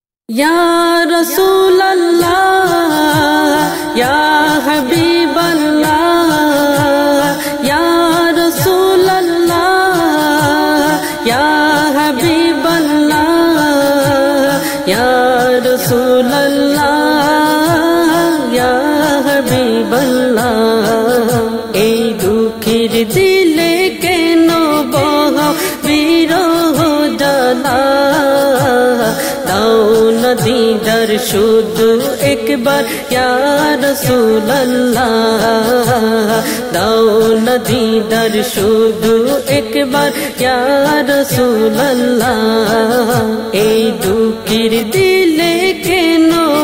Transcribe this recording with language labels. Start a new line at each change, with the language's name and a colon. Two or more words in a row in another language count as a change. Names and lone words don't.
Arabic: يا رسول الله يا حبيب الله يا رسول الله يا حبيب الله يا رسول الله يا حبيب الله
Bangla: এই দুঃখের দিলে কেন বিরহ জ্বালা দাও না দিদার শুধু একবার ইয়া রাসূলুল্লাহ দাও না দিদার শুধু একবার
Arabic: يا رسول الله
Bangla: এই দুঃখের দিলে কেন